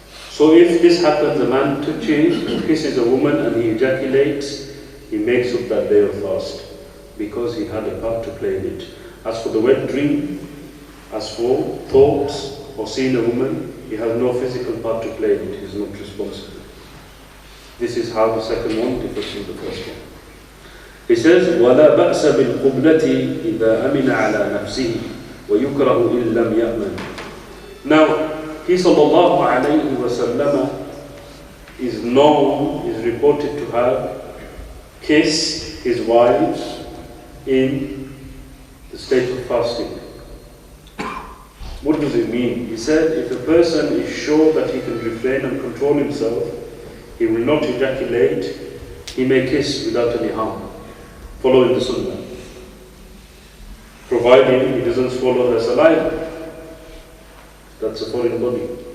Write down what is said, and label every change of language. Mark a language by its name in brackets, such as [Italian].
[English] So if this happens, a man touches or kisses a woman and he ejaculates, he makes up that day of fast, because he had a part to play in it. As for the wet dream, as for thoughts or seeing a woman, he has no physical part to play in it, he is not responsible. This is how the second one differs from the first one. He says, [Arabic] وَلَا بَأْسَ بِالْقُبْلَةِ إِذَا أَمِنَ عَلَى نَفْسِهِ وَيُكْرَهُ إِن لَمْ يَأْمَنْ. [English] Now, he sallallahu alayhi wa sallam is known, is reported to have kissed his wife in the state of fasting. What does it mean? He said, if a person is sure that he can refrain and control himself, he will not ejaculate, he may kiss without any harm, following the sunnah, providing he doesn't swallow her saliva. That's a foreign body.